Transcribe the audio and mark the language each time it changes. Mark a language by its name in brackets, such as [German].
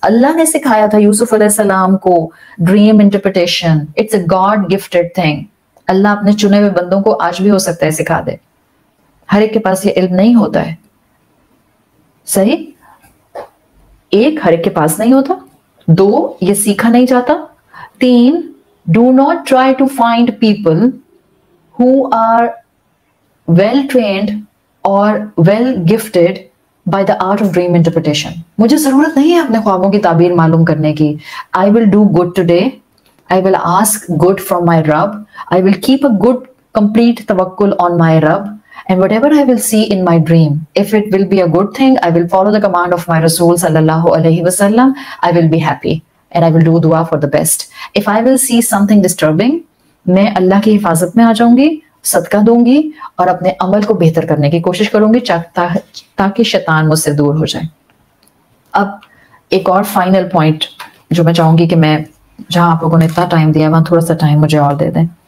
[Urdu] اللہ نے سکھایا تھا یوسف علیہ السلام کو dream interpretation. [English] It's a god gifted thing. [Urdu] اللہ اپنے چنے ہوئے بندوں کو آج بھی ہو سکتا ہے سکھا دے. ہر ایک کے پاس یہ علم نہیں ہوتا ہے. صحیح, ایک ہر ایک کے پاس نہیں ہوتا. دو, یہ سیکھا نہیں جاتا. تین, [English] do not try to find people who are well trained or well gifted by the art of dream interpretation. [Urdu] مجھے ضرورت نہیں ہے اپنے خوابوں کی تعبیر معلوم کرنے کی. [English] I will do good today. I will ask good from my Rabb. I will keep a good complete tawakkul on my Rabb. And whatever I will see in my dream, if it will be a good thing, I will follow the command of my Rasul sallallahu alaihi wasallam. I will be happy. And I will do dua for the best. If I will see something disturbing, [Urdu] میں اللہ کی حفاظت میں آ جاؤں گی, صدقہ دوں گی اور اپنے عمل کو بہتر کرنے کی کوشش کروں گی تاکہ شیطان مجھ سے دور ہو جائے. اب ایک اور فائنل پوائنٹ جو میں چاہوں گی کہ میں جہاں آپ لوگوں نے اتنا ٹائم دیا وہاں تھوڑا سا ٹائم مجھے اور دے دیں.